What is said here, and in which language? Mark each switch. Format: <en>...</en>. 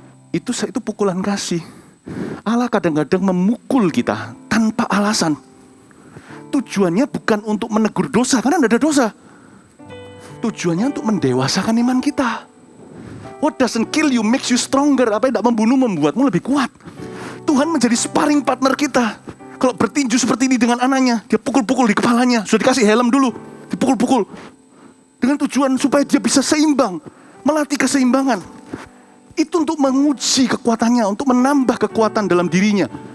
<id>Itu pukulan kasih. Allah kadang-kadang memukul kita tanpa alasan. Tujuannya bukan untuk menegur dosa, karena tidak ada dosa. Tujuannya untuk mendewasakan iman kita.</id> <en>What doesn't kill you makes you stronger.</en> <id>Apa yang tidak membunuh membuatmu lebih kuat. Tuhan menjadi sparring partner kita. Kalau bertinju seperti ini dengan anaknya, dia pukul-pukul di kepalanya. Sudah dikasih helm dulu, dipukul-pukul. Dengan tujuan supaya dia bisa seimbang, melatih keseimbangan. Itu untuk menguji kekuatannya, untuk menambah kekuatan dalam dirinya.</id>